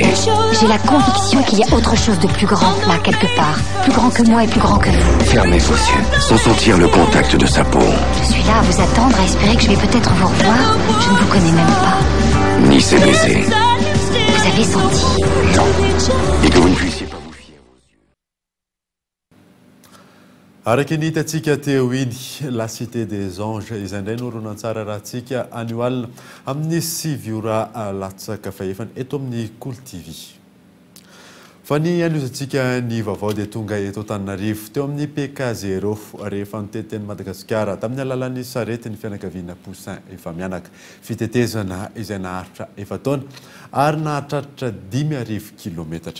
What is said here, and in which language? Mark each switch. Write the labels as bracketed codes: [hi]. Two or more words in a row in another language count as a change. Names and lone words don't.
[fr] J'ai la conviction qu'il y a autre chose de plus grand là, quelque part. Plus grand que moi et plus grand que vous. Fermez vos yeux, sans sentir le contact de sa peau. Je suis là à vous attendre, à espérer que je vais peut-être vous revoir. Je ne vous connais même pas. Ni ses baisers. Vous avez senti? Non. Et que vous ne puissiez pas vous fier aux yeux. [mg] Araka ny hitantsika teo iny [fr] la cité des anges [mg] izay indray noronantsara rahantsika anio alina amin'ny 6 ora latsaka fahefany eto amin'ny Cool TV. Fa ny anozantsika ny vaovao dia tonga eto Antananarivo teo amin'ny PK0 rehefa nitety Madagasikara tamin'ny alalan'ny sarety ny fianakaviana Poussin efa mianaka fitetezana izay naharitra efa taona ary nahatratra 5,000 kilometatra.